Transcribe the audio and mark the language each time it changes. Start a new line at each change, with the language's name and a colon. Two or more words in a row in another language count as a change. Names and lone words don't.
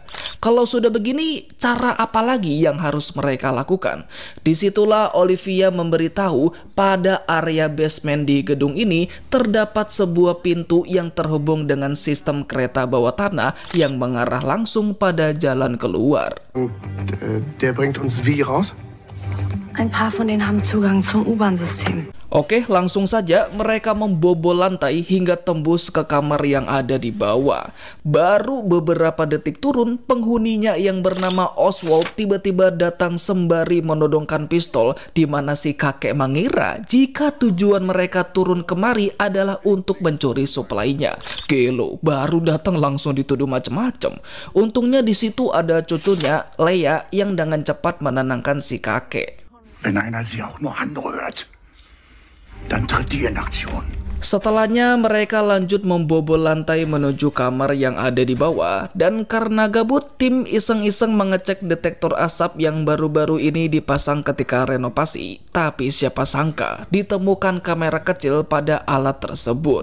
Indonesian: Kalau sudah begini, cara apa lagi yang harus mereka lakukan? Disitulah Olivia memberitahu pada area basement di gedung ini terdapat sebuah pintu yang terhubung dengan sistem kereta bawah tanah yang mengarah langsung pada jalan keluar.
German: Und der bringt uns wie raus? Ein paar von denen haben Zugang zum U-Bahn-System.
Indonesian: Oke, langsung saja mereka membobol lantai hingga tembus ke kamar yang ada di bawah. Baru beberapa detik turun, penghuninya yang bernama Oswald tiba-tiba datang sembari menodongkan pistol, di mana si kakek mengira jika tujuan mereka turun kemari adalah untuk mencuri suplainya. Gelo, baru datang langsung dituduh macem-macem. Untungnya di situ ada cucunya, Leia, yang dengan cepat menenangkan si kakek.
German: Wenn einer sie auch nur anrührt, dann tritt die in Aktion.
Indonesian: Setelahnya mereka lanjut membobol lantai menuju kamar yang ada di bawah, dan karena gabut, tim iseng-iseng mengecek detektor asap yang baru-baru ini dipasang ketika renovasi. Tapi siapa sangka ditemukan kamera kecil pada alat tersebut.